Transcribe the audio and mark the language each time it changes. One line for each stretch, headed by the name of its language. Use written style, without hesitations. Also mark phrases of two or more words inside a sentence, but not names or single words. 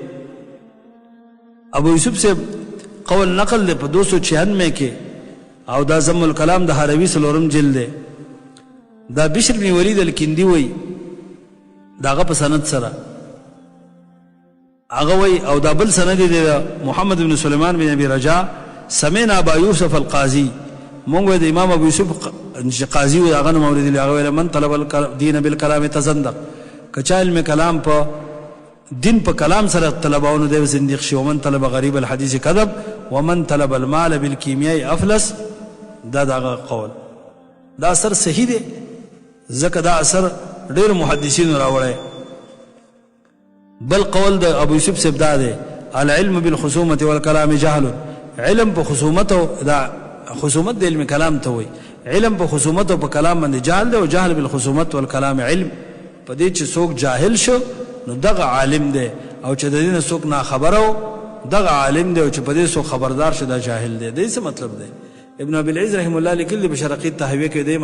Pashto: ابو یوسف صاحب قول نقل دی په 296 کې او دا ضم الکلام د هروي سلورم جلد دی دا بشر بن ولید الکندی وی داغه په سند سره هغه وی او دا بل سند دی محمد بن سليمان بن ابي رجاء
Arabic: سمعنا ابا يوسف القاضي
Pashto: مونږ د امام ابو یوسف قاضي و هغه مورد دی هغه
Arabic: من طلب الدين بالكلام تزندق
Pashto: کچا علم کلام په دین په کلام سره طلباونو دی زنديق شي
Arabic: ومن طلب غریب الحديث كذب ومن طلب المال بالكيمياء افلس
Pashto: دا دغه قول دا اثر صحیح دی ځکه دا اثر ډېر محدثینو راوړی بل قول د ابو یوسف صاحب دا دی
Arabic: العلم بالخصومه والكلام جهل
Pashto: علم په خصومت او دا خصومت د علم کلام ته وي علم په خصومت او په کلام باندې جهل دی او
Arabic: جهل بالخصومت
Pashto: والكلام علم په دې چې څوک جاهل شو نو دغه عالم دی او چې د دې نه څوک نا خبرو دغه عالم دی او چې په دې څوک خبردار شه دا جاهل دی دې څه مطلب دی ابن ابي العز
Arabic: رحم الله
Pashto: لیکلی بشرقی تهویه کې دې